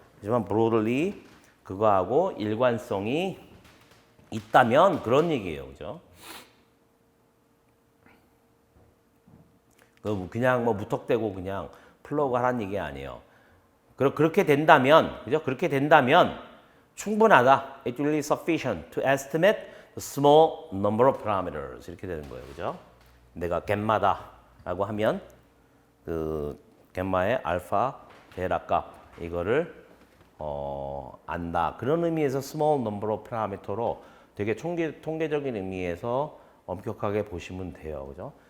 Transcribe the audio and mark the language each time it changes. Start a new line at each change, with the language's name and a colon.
Korean: 하지만 broadly 그거하고 일관성이 있다면 얘기예요. 그죠? 그냥 뭐 무턱대고 그냥 플러그 하라는 얘기 아니에요. 그렇게 된다면, 그죠? 그렇게 된다면 충분하다.
English: It really sufficient to estimate the small number of parameters.
Korean: 이렇게 되는 거예요. 그죠? 내가 갬마다라고 하면 그 갬마의 알파, 베타 값 이거를 안다. 그런 의미에서
English: small number of parameter
Korean: 로 되게 통계적인 의미에서 엄격하게 보시면 돼요. 그죠?